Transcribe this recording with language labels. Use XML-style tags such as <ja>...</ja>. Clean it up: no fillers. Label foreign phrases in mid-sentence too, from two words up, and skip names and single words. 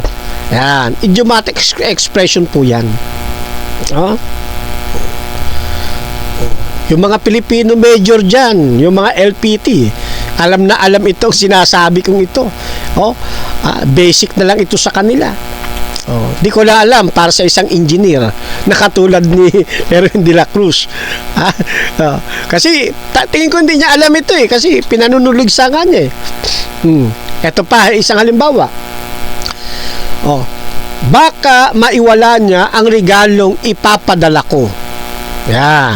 <tl>Yan,</tl> <en>idiomatic expression</en> <tl>po yan. Yung mga Pilipino major dyan, yung mga LPT, alam na alam itong sinasabi kong ito. Basic na lang ito sa kanila. Di ko na alam para sa isang engineer na katulad ni Erwin de la Cruz. Kasi tingin ko hindi niya alam ito kasi pinanunulig sa kanya Ito pa, isang halimbawa. Baka maiwala niya ang regalong ipapadala ko. Yan.</tl>